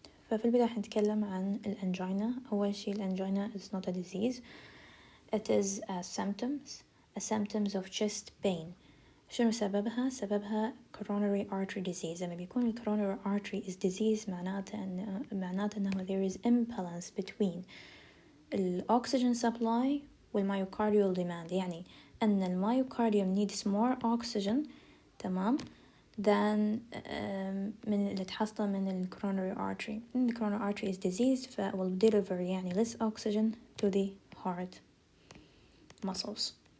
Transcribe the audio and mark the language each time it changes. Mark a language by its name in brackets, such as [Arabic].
[Arabic] ففي البداية حنتكلم عن الأنجينا. أول شيء الأنجينا [English] is not a disease. It is a symptoms of chest pain. [Arabic] شنو سببها؟ سببها [English] coronary artery disease. [Arabic] لما بيكون ال [English] coronary artery is disease [Arabic] معناته أنه [English] there is imbalance between the oxygen supply [Arabic] والمايوكارديال [English] demand، [Arabic] يعني أن المايوكارديوم [English] needs more oxygen [Arabic] تمام [English] than [Arabic] من اللي تحصل من ال [English] coronary artery. The coronary artery is diseased ف will deliver [Arabic] يعني [English] less oxygen to the heart muscles.